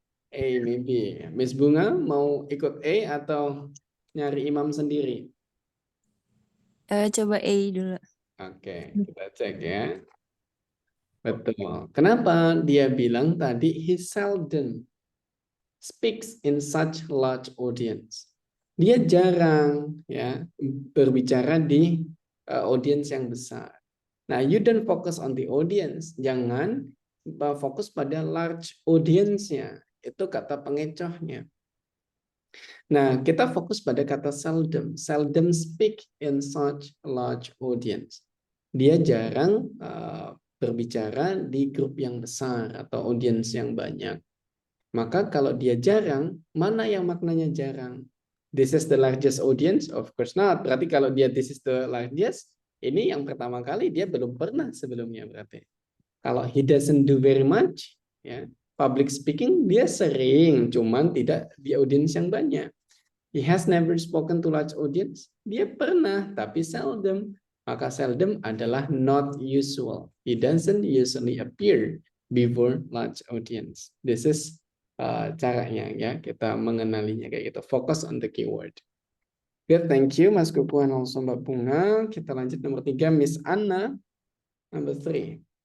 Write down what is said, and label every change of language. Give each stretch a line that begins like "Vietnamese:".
Indonesian: A, maybe. Miss Bunga mau ikut A atau nyari imam sendiri? Coba A dulu. Oke, kita cek ya. Betul. Kenapa dia bilang tadi
English: he seldom speaks in such large audience?
Indonesian: Dia jarang ya berbicara di audience yang besar.
English: Nah, you don't focus on the audience.
Indonesian: Jangan fokus pada large audience-nya. Itu kata pengecohnya. Nah, kita fokus pada kata seldom.
English: Seldom speak in such large audience.
Indonesian: Dia jarang berbicara di grup yang besar atau audience yang banyak. Maka kalau dia jarang, mana yang maknanya jarang?
English: This is the largest audience? Of course not.
Indonesian: Berarti kalau dia
English: this is the largest,
Indonesian: ini yang pertama kali dia belum pernah sebelumnya berarti. Kalau
English: he doesn't do very much,
Indonesian: ya, public speaking dia sering, cuman tidak di audience yang banyak.
English: He has never spoken to large audience.
Indonesian: Dia pernah, tapi seldom. Maka seldom adalah not usual.
English: He doesn't usually appear before large audience. This is
Indonesian: caranya ya kita mengenalinya kayak gitu.
English: Focus on the keyword. Good, thank you Mas Kupu and also Mbak Bunga.
Indonesian: Kita lanjut nomor 3, Miss Anna. Number 3.